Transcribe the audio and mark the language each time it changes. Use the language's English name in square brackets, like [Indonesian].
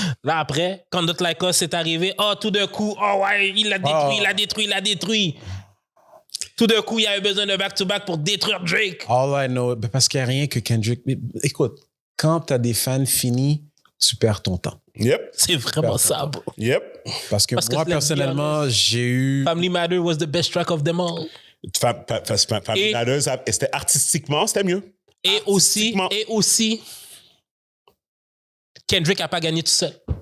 [French] Là, après, quand Not Like Us est arrivé, tout d'un coup, il l'a détruit. Tout d'un coup, il y avait besoin d'un back-to-back pour détruire Drake. [English] All I know, [French] parce qu'il n'y a rien que Kendrick. Mais, écoute, quand tu as des fans finis, tu perds ton temps. Yep. C'est vraiment ça, bro. Yep. Parce que moi, personnellement, j'ai eu... [English] Family Matter was the best track of them all. [French] Family Matters, c'était artistiquement, c'était mieux. Et aussi, Kendrick n'a pas gagné tout seul.